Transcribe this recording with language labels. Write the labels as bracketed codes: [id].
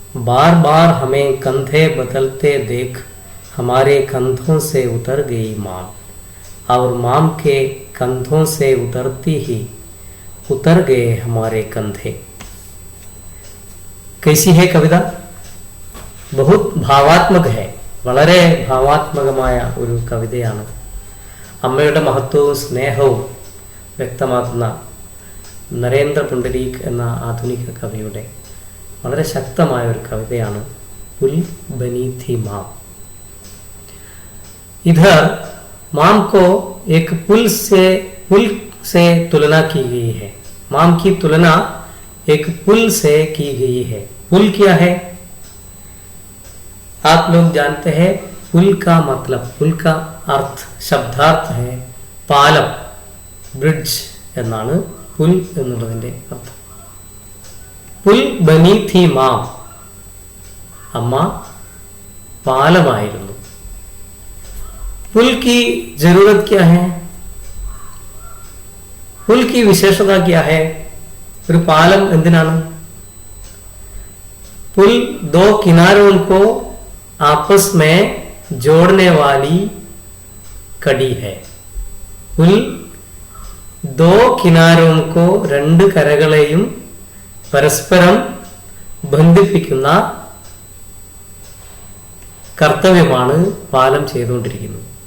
[hi] बार बार हमें कंधे बदलते देख हमारे कंधों से उतर गई माँ, और माम के कंधों से उतरती ही उतर गए हमारे कंधे. कैसी है कविता? बहुत ഭാവാത്മക है. [ml] വളരെ ഭാവാത്മകമായ ഒരു കവിതയാണ്. അമ്മയുടെ മഹത്വവും സ്നേഹവും വ്യക്തമാക്കുന്ന നരേന്ദ്ര പുണ്ടരീക് എന്ന ആധുനിക കവിയുടെ വളരെ ശക്തമായ ഒരു കവിതയാണ് [hi] പുൽ ബനി थी माँ. इधर माम को एक पुल से तुलना की गई है. माम की तुलना एक पुल से की गई है. पुल क्या है? आप लोग जानते हैं पुल का मतलब, पुल का अर्थ, शब्दार्थ है [ml] പാലം, ബ്രിഡ്ജ് എന്നാണ് പുൽ എന്നുള്ളതിന്റെ അർത്ഥം. [hi] പുൽ ബനി थी മാം, [ml] അമ്മ പാലമായിരുന്നു. [hi] पुल की जरूरत क्या है? पुल की विशेषता क्या है? [ml] ഒരു പാലം എന്തിനാണ്? [hi] पुल दो किनारों को आपस में जोड़ने वाली कड़ी है. पुल ദോ കിനാരോം കോ [ml] രണ്ട് കരകളെയും പരസ്പരം ബന്ധിപ്പിക്കുന്ന കർത്തവ്യമാണ് പാലം ചെയ്തുകൊണ്ടിരിക്കുന്നത്.